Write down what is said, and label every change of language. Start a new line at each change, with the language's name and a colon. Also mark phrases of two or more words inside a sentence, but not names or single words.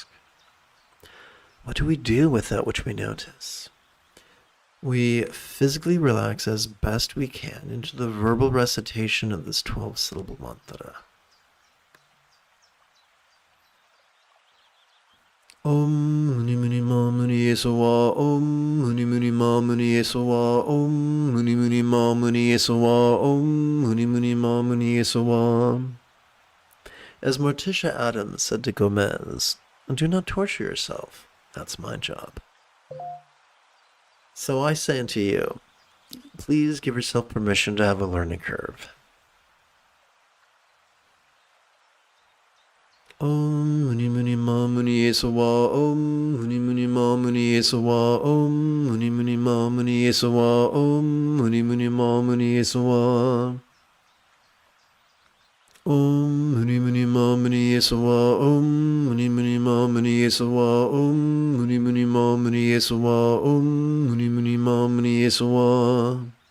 English: What do we do with that which we notice? We physically relax as best we can into the verbal recitation of this 12-syllable mantra.
Sanskrit: Om Muni Muni Ma Muni Yesawa, Om Muni Muni Ma Muni Yesawa, Om Muni Muni Ma Muni Yesawa, Om Muni Muni Ma Muni Yesawa.
English: As Morticia Adams said to Gomez, do not torture yourself. That's my job. So I say unto you, please give yourself permission to have a learning curve.
Sanskrit: Om Muni Muni Ma Muni Yesawa, Om Muni Muni Ma Muni Yesawa, Om Muni Muni Ma Muni Yesawa, Om Muni Muni Ma Muni Yesawa. Om Muni Muni Ma Muni Yesawa, Om Muni Muni Ma Muni Yesawa, Om Muni Muni Ma Muni Yesawa, Om Muni Muni Ma Muni Yesawa.